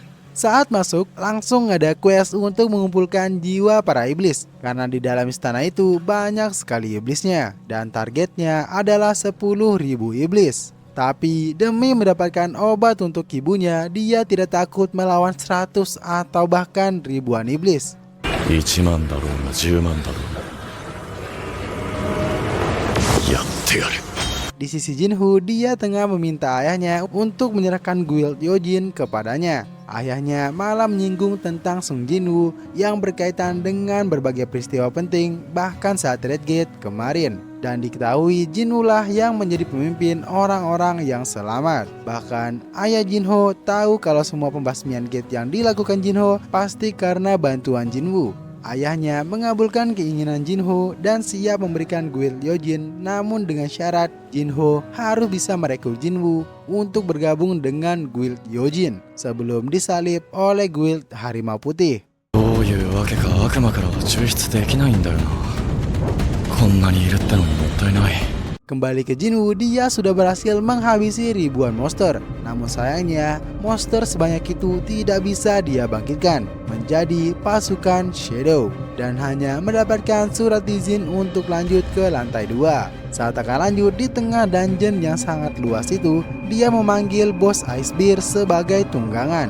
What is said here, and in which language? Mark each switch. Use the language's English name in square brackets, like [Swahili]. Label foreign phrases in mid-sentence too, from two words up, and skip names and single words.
[Indonesian] Saat masuk, langsung ada quest untuk mengumpulkan jiwa para iblis. Karena di dalam istana itu banyak sekali iblisnya. Dan targetnya adalah 10.000 iblis. Tapi demi mendapatkan obat untuk ibunya, dia tidak takut melawan 100 atau bahkan ribuan iblis. [Japanese] 1 万だろうが10万だろうがやってやる。 [Indonesian] Di sisi Jinwoo, dia tengah meminta ayahnya untuk menyerahkan guild Yojin kepadanya. Ayahnya malah menyinggung tentang Sung Jinwoo yang berkaitan dengan berbagai peristiwa penting bahkan saat Red Gate kemarin. Dan diketahui Jinwoo lah yang menjadi pemimpin orang-orang yang selamat. Bahkan ayah Jinwoo tahu kalau semua pembasmian gate yang dilakukan Jinwoo pasti karena bantuan Jinwoo. Ayahnya mengabulkan keinginan Jinwoo dan siap memberikan guild Yojin, namun dengan syarat Jinwoo harus bisa merekrut Jinwoo untuk bergabung dengan guild Yojin sebelum disalib oleh guild Harimau Putih. [Japanese] どういうわけか悪魔からは抽出できないんだよな。こんなにいるってのにもったいない。 [Indonesian] Kembali ke Jinwoo, dia sudah berhasil menghabisi ribuan monster. Namun sayangnya, monster sebanyak itu tidak bisa dia bangkitkan menjadi pasukan Shadow dan hanya mendapatkan surat izin untuk lanjut ke lantai 2. Saat akan lanjut di tengah dungeon yang sangat luas itu, dia memanggil bos Icebear sebagai tunggangan.